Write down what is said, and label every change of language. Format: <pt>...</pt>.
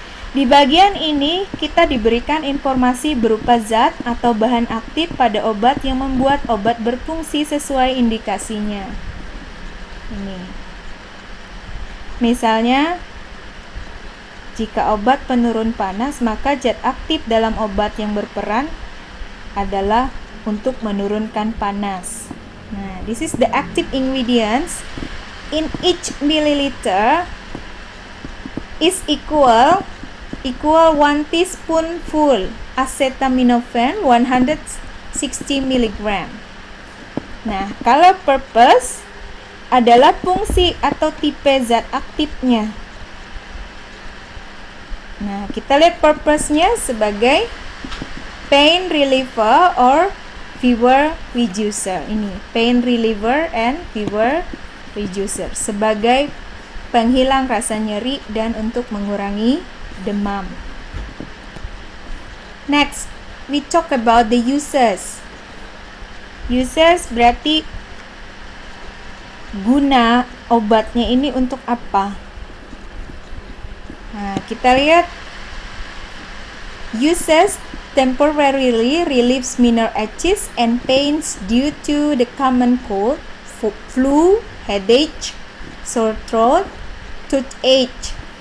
<id>Di bagian ini, kita diberikan informasi berupa zat atau bahan aktif pada obat yang membuat obat berfungsi sesuai indikasinya. Ini. Misalnya, jika obat penurun panas, maka zat aktif dalam obat yang berperan adalah untuk menurunkan panas.</id> <en>Nah, this is the active ingredients. In each milliliter is equal equal 1 teaspoonful acetaminophen 160 mg.</en> <id>Nah, kalau purpose adalah fungsi atau tipe zat aktifnya. Nah, kita lihat purpose-nya sebagai</id> <en>pain reliever or fever reducer.</en> <id>Ini</id> <en>pain reliever and fever reducer</en> <id>sebagai penghilang rasa nyeri dan untuk mengurangi demam.</id> <en>Next, we talk about the uses.</en> <id>Uses berarti guna obatnya ini untuk apa? Nah, kita lihat</id> <en>uses temporarily relieves minor aches and pains due to the common cold, flu, headache, sore throat, toothache.</en>